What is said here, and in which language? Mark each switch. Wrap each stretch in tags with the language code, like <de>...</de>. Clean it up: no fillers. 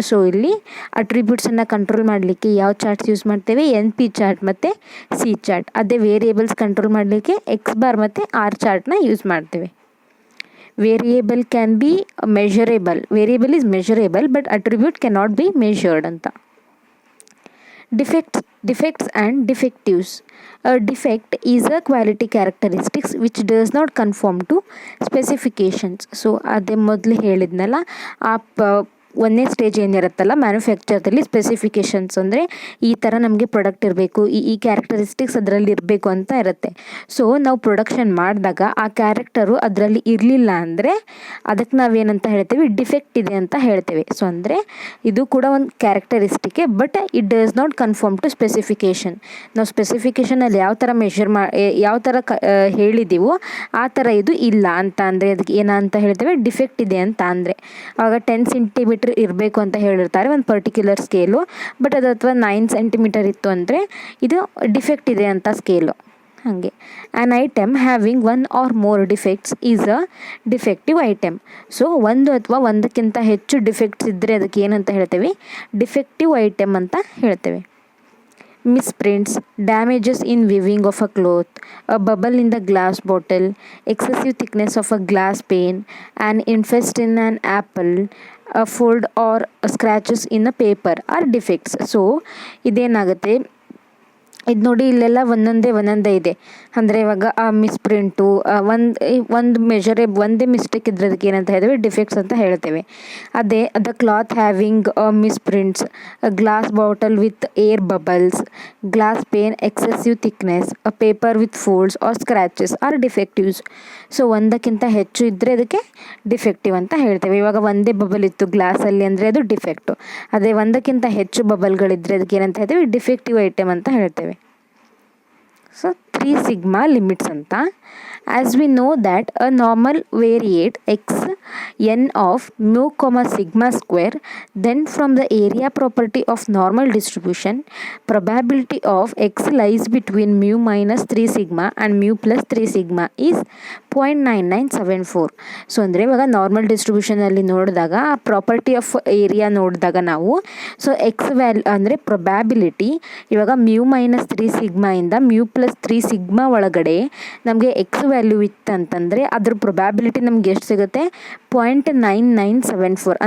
<kn>So ಇಲ್ಲಿ ಅಟ್ರಿಬ್ಯೂಟ್ಸನ್ನು control ಮಾಡಲಿಕ್ಕೆ ಯಾವ ಚಾರ್ಟ್ಸ್ ಯೂಸ್ ಮಾಡ್ತೇವೆ, NP ಚಾರ್ಟ್ ಮತ್ತು C ಚಾರ್ಟ್. ಅದೇ ವೇರಿಯೇಬಲ್ಸ್ ಕಂಟ್ರೋಲ್ ಮಾಡಲಿಕ್ಕೆ X ಬಾರ್ ಮತ್ತು R ಚಾರ್ಟ್ನ ಯೂಸ್ ಮಾಡ್ತೇವೆ.</kn> <en>Variable can be measurable, variable is measurable but attribute cannot be measured ಅಂತ. Defects and defectives. A defect is a quality characteristics which does not conform to specifications.</en> <kn>So ಅದೇ ಮೊದಲು ಹೇಳಿದ್ನಲ್ಲ, ಒಂದನೇ stage ಏನಿರುತ್ತಲ್ಲ ಮ್ಯಾನುಫ್ಯಾಕ್ಚರ್ದಲ್ಲಿ, specifications ಅಂದರೆ ಈ ಥರ ನಮಗೆ ಪ್ರಾಡಕ್ಟ್ ಇರಬೇಕು, ಈ ಕ್ಯಾರೆಕ್ಟರಿಸ್ಟಿಕ್ಸ್ ಅದರಲ್ಲಿ ಇರಬೇಕು ಅಂತ ಇರುತ್ತೆ. ಸೊ ನಾವು ಪ್ರೊಡಕ್ಷನ್ ಮಾಡಿದಾಗ ಆ ಕ್ಯಾರೆಕ್ಟರು ಅದರಲ್ಲಿ ಇರಲಿಲ್ಲ ಅಂದರೆ ಅದಕ್ಕೆ ನಾವೇನಂತ ಹೇಳ್ತೀವಿ, ಡಿಫೆಕ್ಟ್ ಇದೆ ಅಂತ ಹೇಳ್ತೇವೆ. ಸೊ ಅಂದರೆ ಇದು ಕೂಡ ಒಂದು ಕ್ಯಾರೆಕ್ಟರಿಸ್ಟಿಕ್ಕೆ, but it does not confirm to specification. ನಾವು ಸ್ಪೆಸಿಫಿಕೇಷನಲ್ಲಿ ಯಾವ ಥರ ಯಾವ ಥರ ಹೇಳಿದ್ದೀವೋ ಆ ಥರ ಇದು ಇಲ್ಲ ಅಂತ ಅಂದರೆ ಅದಕ್ಕೆ ಏನಂತ ಹೇಳ್ತೇವೆ, ಡಿಫೆಕ್ಟ್ ಇದೆ ಅಂತ ಅಂದರೆ. ಆವಾಗ 10 ಸೆಂಟಿಮೀಟರ್ ಇರಬೇಕು ಅಂತ ಹೇಳಿರ್ತಾರೆ ಒಂದು ಪರ್ಟಿಕ್ಯುಲರ್ ಸ್ಕೇಲು, ಬಟ್ ಅದು ಅಥವಾ 9 ಸೆಂಟಿಮೀಟರ್ ಇತ್ತು ಅಂದರೆ ಇದು ಡಿಫೆಕ್ಟ್ ಇದೆ ಅಂತ ಸ್ಕೇಲು.</kn> <en>ಹಾಗೆ an item having 1 or more defects is a defective item.</en> <kn>So ಒಂದು ಅಥವಾ ಒಂದಕ್ಕಿಂತ ಹೆಚ್ಚು ಡಿಫೆಕ್ಟ್ಸ್ ಇದ್ದರೆ ಅದಕ್ಕೆ ಏನಂತ ಹೇಳ್ತೇವೆ, ಡಿಫೆಕ್ಟಿವ್ ಐಟಮ್ ಅಂತ ಹೇಳ್ತೇವೆ.</kn> <en>misprints, damages in weaving of a cloth, a bubble in the glass bottle, excessive thickness of a glass pane, an infest in an apple, a fold or scratches in a paper are defects.</en> <kn>So ಇದೇನಾಗುತ್ತೆ, ಇದು ನೋಡಿ ಇಲ್ಲೆಲ್ಲ ಒಂದೊಂದೇ ಇದೆ. ಅಂದರೆ ಇವಾಗ ಆ ಮಿಸ್ಪ್ರಿಂಟು ಒಂದು ಒಂದೇ ಮಿಸ್ಟೇಕ್ ಇದ್ರೆ ಅದಕ್ಕೆ ಏನಂತ ಹೇಳ್ತೇವೆ, ಡಿಫೆಕ್ಟ್ಸ್ ಅಂತ ಹೇಳ್ತೇವೆ.</kn> <en>ಅದೇ the cloth having misprints, glass bottle with air bubbles, glass pane excessive thickness, paper with folds or scratches or defectives.</en> <kn>So ಒಂದಕ್ಕಿಂತ ಹೆಚ್ಚು ಇದ್ದರೆ ಅದಕ್ಕೆ ಡಿಫೆಕ್ಟಿವ್ ಅಂತ ಹೇಳ್ತೇವೆ. ಇವಾಗ ಒಂದೇ ಬಬಲ್ ಇತ್ತು ಗ್ಲಾಸಲ್ಲಿ ಅಂದರೆ ಅದು ಡಿಫೆಕ್ಟು. ಅದೇ ಒಂದಕ್ಕಿಂತ ಹೆಚ್ಚು ಬಬಲ್ಗಳಿದ್ದರೆ ಅದಕ್ಕೆ ಏನಂತ ಹೇಳ್ತೇವೆ, ಡಿಫೆಕ್ಟಿವ್ ಐಟಮ್ ಅಂತ ಹೇಳ್ತೇವೆ. ಸೊ 3 sigma ಲಿಮಿಟ್ಸ್ ಅಂತ.</kn> <en>As we know that a normal variate x n of mu comma sigma square, then from the area property of normal distribution, probability of x lies between mu minus 3 sigma and mu plus 3 sigma is 0.9974.</en> <kn>So ಅಂದರೆ ಇವಾಗ normal ಡಿಸ್ಟ್ರಿಬ್ಯೂಷನಲ್ಲಿ ನೋಡಿದಾಗ ಆ property of area ನೋಡಿದಾಗ ನಾವು so X value ಅಂದರೆ probability ಇವಾಗ mu minus 3 ಸಿಗ್ಮಾಯಿಂದ mu plus 3 sigma ಒಳಗಡೆ ನಮಗೆ ಎಕ್ಸ್ ವ್ಯಾಲ್ಯೂ ಇತ್ತಂತಂದರೆ ಅದ್ರ ಪ್ರೊಬ್ಯಾಬಿಲಿಟಿ ನಮ್ಗೆ ಎಷ್ಟು ಸಿಗುತ್ತೆ, 0.9974.</kn>